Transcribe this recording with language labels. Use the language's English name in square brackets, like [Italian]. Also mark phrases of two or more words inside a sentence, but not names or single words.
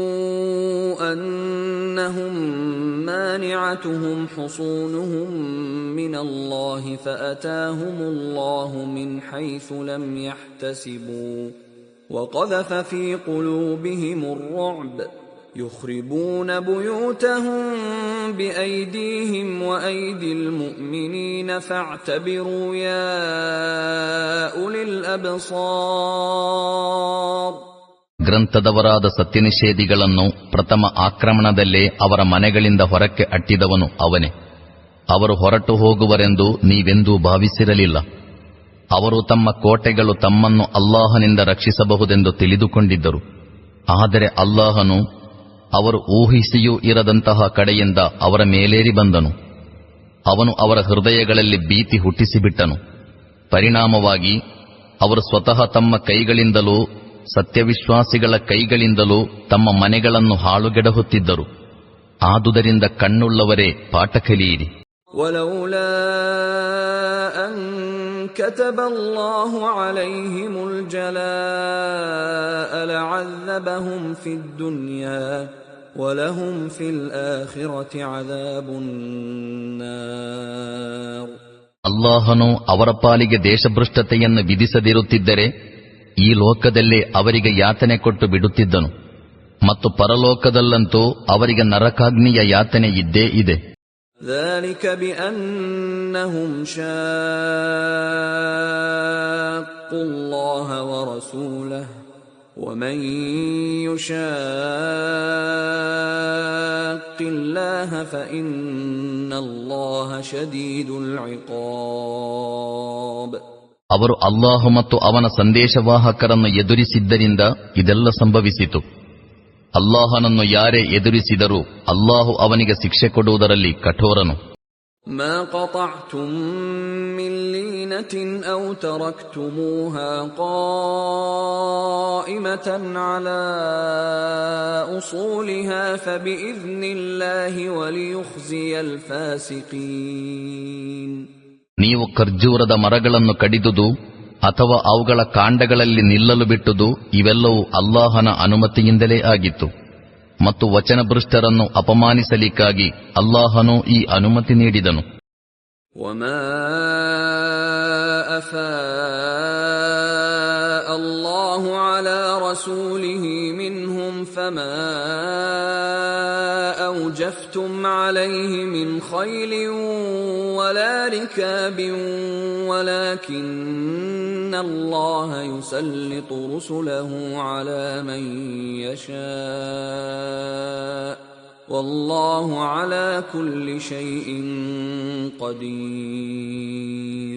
[Arabic] أنهم مانعتهم حصونهم من الله فأتاهم الله من حيث لم يحتسبوا وقذف في قلوبهم الرعب يخربون بيوتهم بأيديهم وأيدي المؤمنين فاعتبروا يا أولي الأبصار. [Kannada] ಗ್ರಂಥದವರಾದ ಸತ್ಯನಿಷೇಧಿಗಳನ್ನು ಪ್ರಥಮ ಆಕ್ರಮಣದಲ್ಲೇ ಅವರ ಮನೆಗಳಿಂದ ಹೊರಕ್ಕೆ ಅಟ್ಟಿದವನು ಅವನೇ. ಅವರು ಹೊರಟು ಹೋಗುವರೆಂದು ನೀವೆಂದೂ ಭಾವಿಸಿರಲಿಲ್ಲ. ಅವರು ತಮ್ಮ ಕೋಟೆಗಳು ತಮ್ಮನ್ನು ಅಲ್ಲಾಹನಿಂದ ರಕ್ಷಿಸಬಹುದೆಂದು ತಿಳಿದುಕೊಂಡಿದ್ದರು. ಆದರೆ ಅಲ್ಲಾಹನು ಅವರು ಊಹಿಸಿಯೂ ಇರದಂತಹ ಕಡೆಯಿಂದ ಅವರ ಮೇಲೇರಿ ಬಂದನು. ಅವನು ಅವರ ಹೃದಯಗಳಲ್ಲಿ ಭೀತಿ ಹುಟ್ಟಿಸಿಬಿಟ್ಟನು. ಪರಿಣಾಮವಾಗಿ ಅವರು ಸ್ವತಃ ತಮ್ಮ ಕೈಗಳಿಂದಲೂ ಸತ್ಯವಿಶ್ವಾಸಿಗಳ ಕೈಗಳಿಂದಲೂ ತಮ್ಮ ಮನೆಗಳನ್ನು ಹಾಳುಗೆಡಹುತ್ತಿದ್ದರು. ಆದುದರಿಂದ ಕಣ್ಣುಳ್ಳವರೇ ಪಾಠ ಕಲಿಯಿರಿ. [Arabic] كتب الله عليهم الجلاء لعذبهم في الدنيا ولهم في الآخرة عذاب النار. [Kannada] ಅಲ್ಲಾಹನು ಅವರ ಪಾಲಿಗೆ ದೇಶಭ್ರಷ್ಟತೆಯನ್ನು ವಿಧಿಸದಿರುತ್ತಿದ್ದರೆ ಈ ಲೋಕದಲ್ಲೇ ಅವರಿಗೆ ಯಾತನೆ ಕೊಟ್ಟು ಬಿಡುತ್ತಿದ್ದನು, ಮತ್ತು ಪರಲೋಕದಲ್ಲಂತೂ ಅವರಿಗೆ ನರಕಾಗ್ನಿಯ ಯಾತನೆ ಇದ್ದೇ ಇದೆ. [Arabic] ذلك بأنهم شاقوا الله ورسوله ومن يشاق الله فإن الله شديد العقاب. [Kannada] ಅವರು ಅಲ್ಲಾಹು ಮತ್ತು ಅವನ ಸಂದೇಶವಾಹಕರನ್ನು ಎದುರಿಸಿದ್ದರಿಂದ ಇದೆಲ್ಲ ಸಂಭವಿಸಿತು. ಅಲ್ಲಾಹನನ್ನು ಯಾರೇ ಎದುರಿಸಿದರೂ ಅಲ್ಲಾಹು ಅವನಿಗೆ ಶಿಕ್ಷೆ ಕೊಡುವುದರಲ್ಲಿ ಕಠೋರನು. [Arabic] ما قطعتم من لينة أو تركتموها قائمة على أصولها فبإذن الله وليخزي الفاسقين. [Kannada] ನೀವು ಖರ್ಜೂರದ ಮರಗಳನ್ನು ಕಡಿದುದು ಅಥವಾ ಅವುಗಳ ಕಾಂಡಗಳಲ್ಲಿ ನಿಲ್ಲಲು ಬಿಟ್ಟುದು ಇವೆಲ್ಲವೂ ಅಲ್ಲಾಹನ ಅನುಮತಿಯಿಂದಲೇ ಆಗಿತ್ತು, ಮತ್ತು ವಚನಭ್ರಷ್ಟರನ್ನು ಅಪಮಾನಿಸಲಿಕ್ಕಾಗಿ ಅಲ್ಲಾಹನು ಈ ಅನುಮತಿ ನೀಡಿದನು. [Arabic] وما أفاء الله على رسوله منهم فما أوجفتم عليه من خيل ولا ركاب ولكن الله يسلط رسله على من يشاء والله على كل شيء قدير.